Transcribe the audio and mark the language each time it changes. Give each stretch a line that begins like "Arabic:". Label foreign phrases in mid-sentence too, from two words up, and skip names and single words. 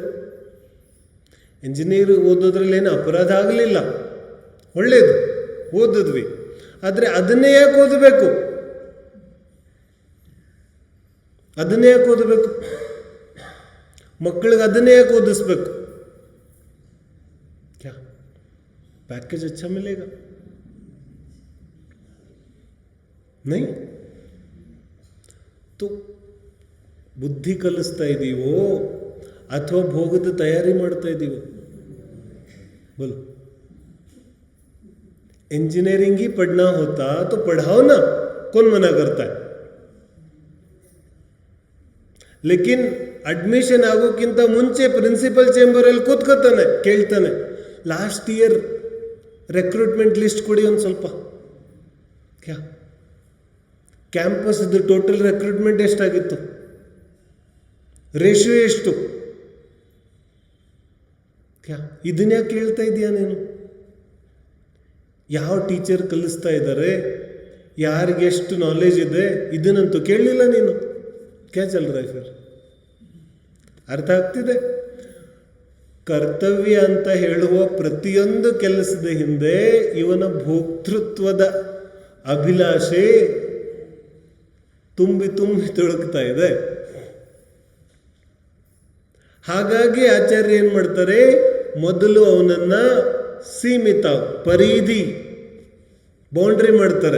Kannada: ಎಂಜಿನಿಯರ್ ಓದೋದ್ರಲ್ಲಿ ಏನು ಅಪರಾಧ ಆಗಲಿಲ್ಲ, ಒಳ್ಳೇದು, ಓದಿದ್ವಿ. ಆದರೆ ಅದನ್ನೇ ಯಾಕೆ ಓದಬೇಕು? ಅದನ್ನೇ ಯಾಕೆ ಓದಬೇಕು? ಮಕ್ಕಳಿಗೆ ಅದನ್ನೇ ಯಾಕೆ ಓದಿಸ್ಬೇಕು?
Hindi: क्या पैकेज अच्छा मिलेगा? नहीं तो
Kannada: ಬುದ್ಧಿ ಕಲಿಸ್ತಾ ಇದ್ದೀವೋ ಅಥವಾ ಭೋಗದ ತಯಾರಿ ಮಾಡ್ತಾ ಇದ್ದೀವೋ? ಬೋಲು.
Hindi: इंजीनियरिंग ही पढ़ना होता तो पढ़ाओ ना, कौन मना करता है?
Kannada: लेकिन ಅಡ್ಮಿಷನ್ ಆಗೋಕ್ಕಿಂತ ಮುಂಚೆ ಪ್ರಿನ್ಸಿಪಲ್ ಚೇಂಬರಲ್ಲಿ ಕೂತ್ಕೋತಾನೆ, ಕೇಳ್ತಾನೆ,
English: last year recruitment list
Kannada: ಕೊಡಿ ಒಂದು ಸ್ವಲ್ಪ. ಕ್ಯಾಂಪಸ್ದು
English: total recruitment
Kannada: ಎಷ್ಟಾಗಿತ್ತು, ರೇಷಿಯೋ ಎಷ್ಟು, ಇದನ್ನ ಯಾಕೆ ಕೇಳ್ತಾ ಇದೀಯಾ ನೀನು? ಯಾವ ಟೀಚರ್ ಕಲಿಸ್ತಾ ಇದ್ದಾರೆ, ಯಾರಿಗೆಷ್ಟು ನಾಲೆಜ್ ಇದೆ, ಇದನ್ನಂತೂ ಕೇಳಲಿಲ್ಲ ನೀನು.
Hindi: क्या चल रहा है फिर?
Kannada: ಅರ್ಥ ಆಗ್ತಿದೆ? ಕರ್ತವ್ಯ ಅಂತ ಹೇಳುವ ಪ್ರತಿಯೊಂದು ಕೆಲಸದ ಹಿಂದೆ ಇವನ ಭೋಕ್ತೃತ್ವದ ಅಭಿಲಾಷೆ ತುಂಬಿ ತುಂಬಿ ತುಳುಕ್ತಾ ಇದೆ. ಹಾಗಾಗಿ ಆಚಾರ್ಯ ಏನು ಮಾಡ್ತಾರೆ, ಮೊದಲು ಅವನನ್ನ ಸೀಮಿತ ಪರಿಧಿ ಬೌಂಡ್ರಿ ಮಾಡ್ತಾರೆ.